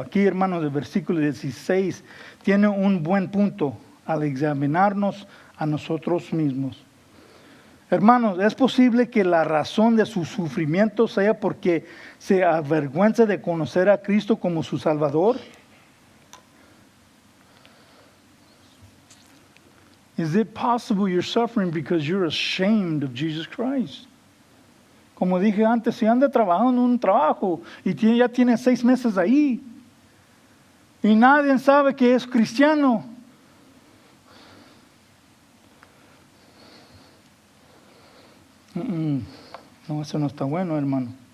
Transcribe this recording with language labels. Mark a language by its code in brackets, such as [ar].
[es] Aquí, hermanos, el versículo 16 tiene un buen punto al examinarnos a nosotros mismos. Hermanos, ¿es posible que la razón de su sufrimiento sea porque se avergüenza de conocer a Cristo como su Salvador? [en] Is it possible you're suffering because you're ashamed of Jesus Christ? [es] Como dije antes, si anda trabajando en un trabajo y ya tiene 6 meses ahí y nadie sabe que es cristiano, no, eso no está bueno, hermano.